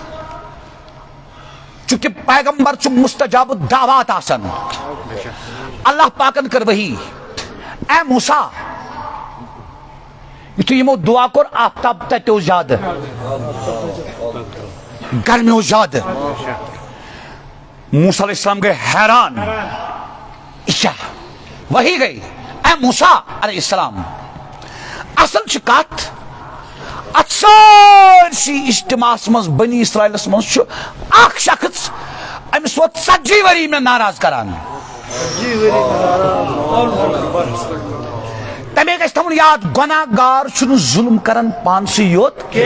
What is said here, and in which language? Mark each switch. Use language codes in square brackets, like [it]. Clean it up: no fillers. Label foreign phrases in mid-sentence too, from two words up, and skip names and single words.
[ks] چونکہ پیغمبر چھُ [ar] مستجاب الدعوات [ks] آسان اللہ پاکن کٔر وحی اے موسیٰ یُتھُے یِمو دعا کوٚر آفتاب تتیو زیادٕ گرمیو زیادٕ موسیٰ [ar] علیہ السلام [ks] گئے حیران وہی گئی اے موسیٰ [ar] علیہ السلام [ks] اصل چھ کتھ ات سارسی اجتماعس مز بنی اسرائیلس مز چھُ اکھ شخص امس ووت 40 ؤری مےٚ ناراض کران تمے گژھِ تھاوُن یاد گۄناہ گار چھُنہٕ ظُلم کران پانسٕے یوت